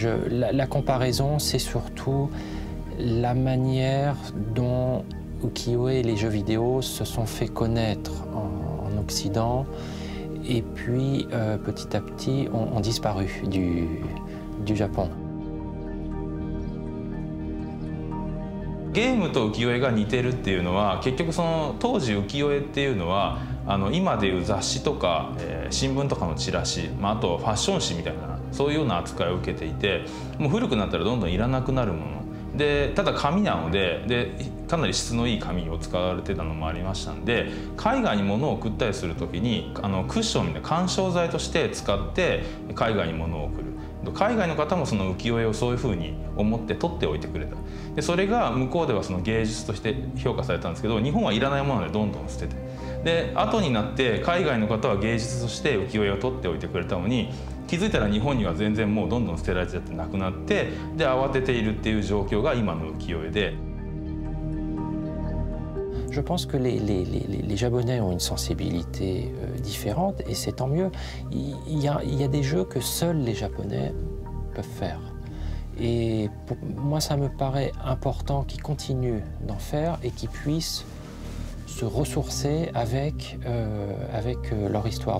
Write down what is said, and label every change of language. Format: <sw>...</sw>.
<fr>La comparaison, c'est surtout la manière dont ukiyo-e et les jeux vidéo se sont fait connaître en Occident et puis petit à petit ont disparu du Japon.</fr> <ja>ゲームと浮世絵が似てるっていうのは結局その当時浮世絵っていうのは今でいう雑誌とか、新聞とかのチラシ、あとファッション誌みたいなそういうような扱いを受けていてもう古くなったらどんどんいらなくなるものでただ紙なのでかなり質のいい紙を使われてたのもありましたんで海外に物を送ったりする時にクッションみたいな緩衝材として使って海外に物を送る。海外の方もその浮世絵をそういうふうに思って取っておいてくれたでそれが向こうではその芸術として評価されたんですけど日本はいらないものでどんどん捨ててで後になって海外の方は芸術として浮世絵を取っておいてくれたのに気づいたら日本には全然もうどんどん捨てられちゃってなくなってで慌てているっていう状況が今の浮世絵で。</ja> <fr>Je pense que les Japonais ont une sensibilité différente et c'est tant mieux. Il y a des jeux que seuls les Japonais peuvent faire. Et pour moi, ça me paraît important qu'ils continuent d'en faire et qu'ils puissent se ressourcer avec leur histoire.</fr>